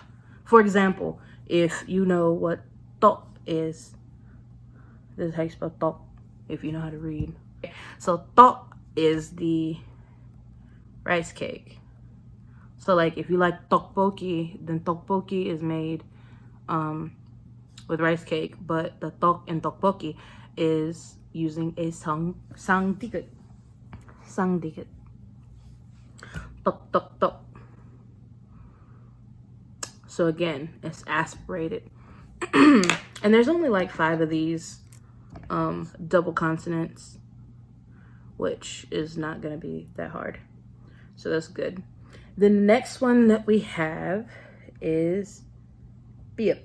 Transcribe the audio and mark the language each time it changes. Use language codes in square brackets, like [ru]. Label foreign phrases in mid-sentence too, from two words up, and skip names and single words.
[en] For example, if you know what tok is, this is how you spell tok, if you know how to read. So tok is the rice cake. So like if you like tteokbokki, then tteokbokki is made with rice cake, but the tok in tteokbokki is using a [ko] 쌍디귿. 쌍디귿. 떡, 떡, 떡. [en] So again, it's aspirated. And there's only like 5 of these double consonants, which is not going to be that hard. So that's good. The next one that we have is biep.